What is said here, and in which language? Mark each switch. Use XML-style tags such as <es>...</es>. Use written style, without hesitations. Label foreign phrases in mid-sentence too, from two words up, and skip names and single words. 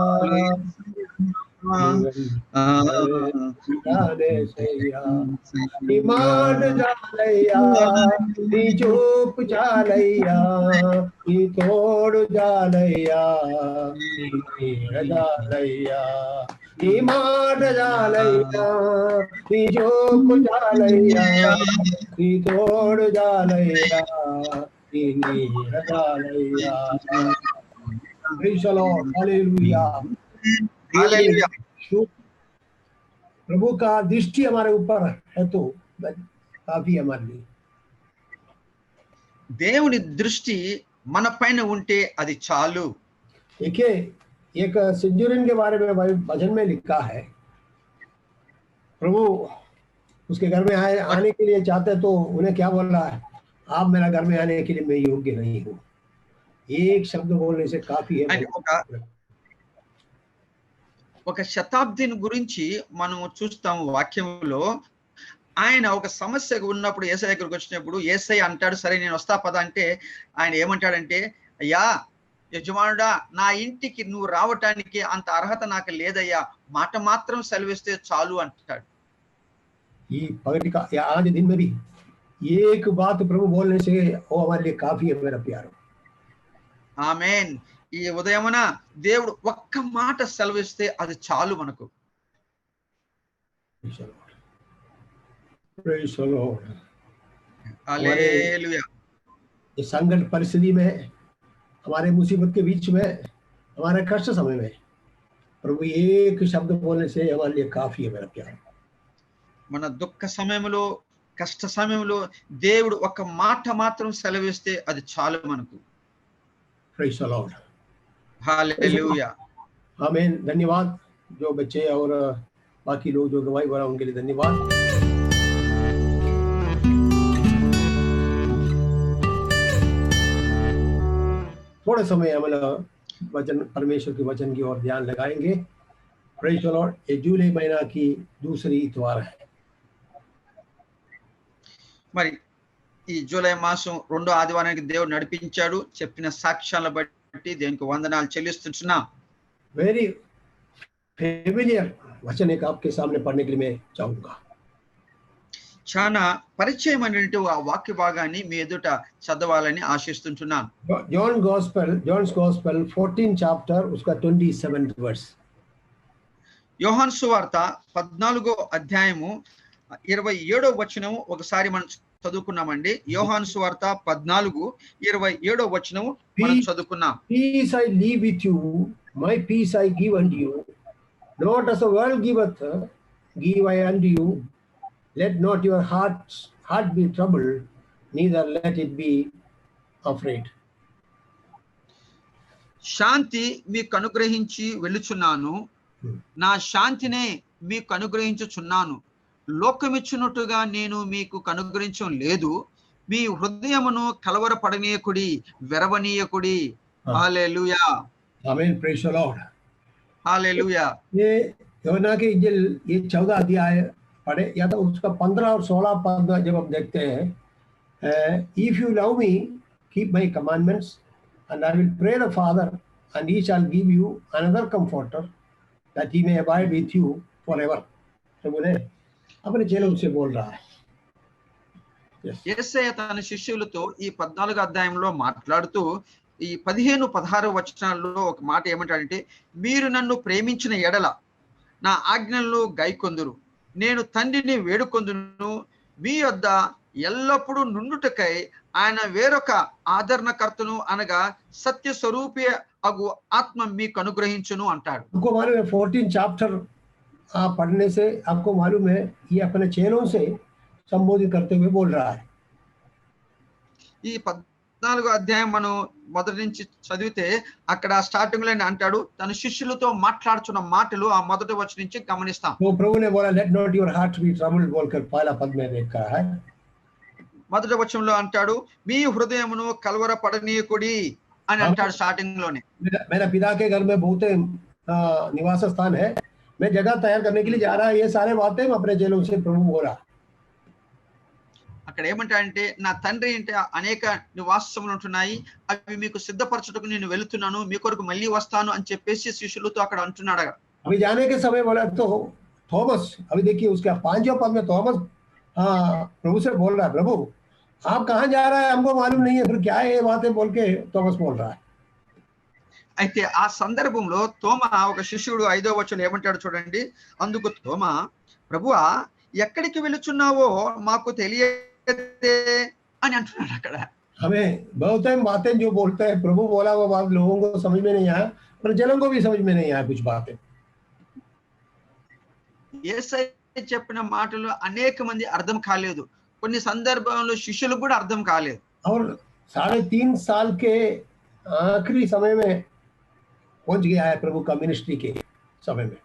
<te>నీ మాట చాలయ్యా, నీ చూపు చాలయ్యా, నీ తోడు చాలయ్యా, నీ నీడ చాలయ్యా, నీ మాట చాలయ్యా, నీ చూపు చాలయ్యా, నీ తోడు చాలయ్యా, నీ నీడ చాలయ్యా.</te> <en>Praise the Lord, హల్లెలూయా,</en> <te>హల్లెలూయా.</te> <hi>प्रभु का दृष्टि हमारे ऊपर है तो काफी हमारे लिए।</hi> <te>దేవుని దృష్టి మన పైన ఉంటే అది చాలు.</te> <hi>देखिए, एक सेंचुरियन के बारे में भजन में लिखा है, प्रभु उसके घर में आने के लिए चाहते तो उन्हें क्या बोल रहा है, आप मेरा घर में आने के लिए मैं योग्य नहीं हूँ। एक शब्द बोलने से काफी है।</hi> <te>ఒక శతాబ్దిని గురించి మనము చూస్తాము వాక్యంలో. ఆయన ఒక సమస్య ఉన్నప్పుడు యేసయ్య దగ్గరికి వచ్చినప్పుడు యేసయ్య అంటాడు, సరే నేను వస్తా పద అంటే ఆయన ఏమంటాడంటే, అయ్యా యజమానుడా, నా ఇంటికి నువ్వు రావటానికి అంత అర్హత నాకు లేదయ్యా, మాట మాత్రం సెలవిస్తే చాలు అంటాడు.</te> <hi>ఈ पगड़ी का आज दिन में भी एक बात प्रभु बोलने से वो हमारे लिए काफी है मेरा प्यार।</hi> <te>ఆమేన్. ఈ ఉదయమున దేవుడు ఒక్క మాట సెలవిస్తే అది చాలు మనకు.</te> <en>Praise the Lord.</en> <te>హల్లెలూయా.</te> <hi>इस संकट परिस्थिति में, हमारे मुसीबत के बीच में, हमारे कष्ट समय में प्रभु एक शब्द बोलने से हमारे लिए काफी है मेरा प्यार.</hi> <te>మన దుఃఖ సమయంలో, కష్ట సమయంలో దేవుడు ఒక మాట మాత్రం సెలవిస్తే అది చాలు మనకు.</te> <en>Praise the Lord.</en> <te>హల్లెలూయా.</te> <hi>आमीन. धन्यवाद जो बच्चे और बाकी लोग जो गवाही भरा उनके लिए धन्यवाद. थोड़े समय हम वचन, परमेश्वर के वचन की ओर ध्यान लगाएंगे.</hi> <en>Praise the Lord.</en> <hi>ये जुलाई महीना की दूसरी इतवार है.</hi> <te>మరి ఈ జూలై మాసం రెండో ఆదివారానికి దేవుడు నడిపించాడు. చెప్పిన సాక్ష్యాల బట్టి దేవునికి వందనాలు చెల్లిస్తున్నాం.</te> <en>very familiar</en> <hi>वचन एक आपके सामने पढ़ने के लिए मैं चाहूंगा.</hi> <te>చాలా పరిచయమైనటువంటి ఆ వాక్య భాగాన్ని మీ ఎదుట చదవాలని ఆశిస్తున్నాను.</te> <en>John's Gospel 14 chapter उसका 27th verse.</en> <te>యోహాను సువార్త 14వ అధ్యాయము 27వ వచనం ఒకసారి మనం చదువుకున్నామండి. యోహాను సువార్త 14:27వ వచనం మనం చదువుకున్నాం.</te> <en>Peace I leave with you, my peace I give unto you. Not as the world giveth, give I unto you. Let not your heart be troubled, neither let it be afraid.</en> <te>శాంతి మీకు అనుగ్రహించి వెళ్ళుచున్నాను, నా శాంతినే మీకు అనుగ్రహించుచున్నాను. లోకమిచ్చునట్టుగా నేను మీకు అనుగ్రహించం లేదు. మీ హృదయమును కలవరపడనీయకుడి, వెరవనీయకుడి. హల్లెలూయా.</te> <en>आमीन. Praise the Lord.</en> <te>హల్లెలూయా.</te> <hi>ये योना के इंजिल ये 14 अध्याय पढ़े या तो उसका 15 और 16 पद जब हम देखते हैं,</hi> <en>If you love me keep my commandments and I will pray the Father and he shall give you another comforter that he may abide with you forever.</en> <hi>तो बोले अपने चेलों से बोल रहा है.</hi> <te>యేసయ్య తన శిష్యులతో ఈ 14వ అధ్యాయంలో మాట్లాడుతూ ఈ 15-16 వచనాల్లో ఒక మాట ఏమంటాడంటే, మీరు నన్ను ప్రేమించిన ఎడల నా ఆజ్ఞలను గైకొందురు, నేను తండ్రిని వేడుకొందును, మీ యొద్ద ఎల్లప్పుడూ నుండుటకై ఆయన వేరొక ఆదరణకర్తను అనగా సత్య స్వరూపి అగు ఆత్మ మీకు అనుగ్రహించును అంటాడు.</te> <hi>आपको मालूम है 14 चैप्टर पढ़ने से आपको मालूम है ये अपने चेलों से संबोधित करते हुए बोल रहा है.</hi> <te>ఈ 14వ అధ్యాయం మనం మొదటి నుంచి చదివితే అక్కడ స్టార్టింగ్ లో అంటాడు, తన శిష్యులతో మాట్లాడుచున్న మాటలు ఆ మొదటి వచనం నుంచి గమనిస్తాం.</te> <hi>तो प्रभु ने बोला</hi> <en>let not your heart be troubled</en> <hi>बोलकर पहला पद में देखा है.</hi> <te>మొదటి వచనంలో అంటాడు, మీ హృదయమును కలవరపడనీయకుడి అని అంటాడు స్టార్టింగ్ లోనే.</te> <hi>मेरा पिता के घर में बहुत निवास स्थान है, मैं जगह तैयार करने के लिए जा रहा है. ये सारे बातें अपने चेलों से प्रभु बोला.</hi> <te>అక్కడ ఏమంటాడంటే, నా తండ్రి అంటే అనేక నివాసములు ఉంటున్నాయి, అవి మీకు సిద్ధపరచుటకు నేను వెళుతున్నాను, మీ కొరకు మళ్ళీ వస్తాను అని చెప్పేసి శిష్యులతో అక్కడ అంటున్నాడు.</te> <hi>अभी जाने के समय बोला तो थॉमस, अभी देखिए उसका 5वें पद में थॉमस प्रभु से बोल रहा है, प्रभु आप कहाँ जा रहा है हमको मालूम नहीं है, फिर क्या है ये बातें बोल के थॉमस बोल रहा है.</hi> <te>అయితే ఆ సందర్భంలో తోమా ఒక శిష్యుడు 5వ వచనంలో ఏమంటాడు చూడండి. అందుకు తోమా, ప్రభువా ఎక్కడికి వెళుచున్నావో మాకు తెలియదే అని అంటున్నాడు అక్కడ.</te> <hi>हमें बहुत टाइम बातें जो बोलते हैं प्रभु बोला वो बात लोगों को समझ में नहीं आया, पर जनों को भी समझ में नहीं आया कुछ बातें.</hi> <te>యేసయ్య చెప్పిన మాటలు అనేక మంది అర్థం కాలేదు, కొన్ని సందర్భాల్లో శిష్యులకు కూడా అర్థం కాలేదు.</te> <hi>और 3.5 साल के आखिरी समय में पहुंच गया है प्रभु का मिनिस्ट्री के समय में.</hi>